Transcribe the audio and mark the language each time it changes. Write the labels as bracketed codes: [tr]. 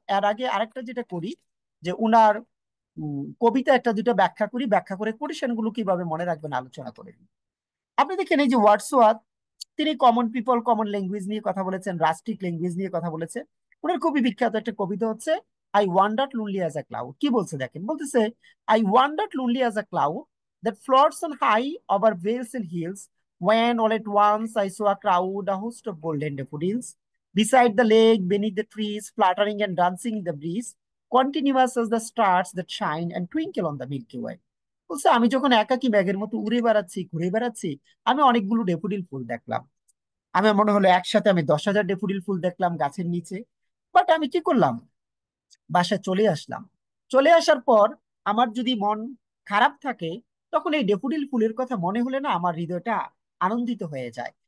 [bn] এর আগে আরেকটা যেটা করি, যে উনার কবিতা একটা দুটো ব্যাখ্যা করি, ব্যাখ্যা করে কোটেশন গুলো কিভাবে মনে রাখবেন আলোচনা করে নিই। আপনি দেখেন এই যে ওয়ার্ডসওয়ার্থ, তিনি কমন পিপল, কমন ল্যাঙ্গুয়েজ নিয়ে কথা বলেছেন, রাস্টিক ল্যাঙ্গুয়েজ নিয়ে কথা বলেছেন। ওনার খুবই বিখ্যাত একটা কবিতা হচ্ছে I wandered lonely as a cloud. কি বলছে দেখেন, বলতেছে [en] I wandered lonely as a cloud that floats on high over vales and hills, when all at once I saw a crowd, a host of golden daffodils, beside the lake, beneath the trees, fluttering and dancing in the breeze, continuous as the stars that shine and twinkle on the Milky Way. [bn] বলছে আমি যখন একাকী ব্যাগের মতো উড়ে বেড়াচ্ছি, ঘুরে বেড়াচ্ছি, আমি অনেকগুলো ডেফোডিল ফুল দেখলাম। আমার মনে হলো একসাথে আমি 10,000 ডেফোডিল ফুল দেখলাম গাছের নিচে। বাট আমি কি করলাম, বাসায় চলে আসলাম। চলে আসার পর আমার যদি মন খারাপ থাকে, তখন এই ডেফোডিল ফুলের কথা মনে হলে না আমার হৃদয়টা আনন্দিত হয়ে যায়।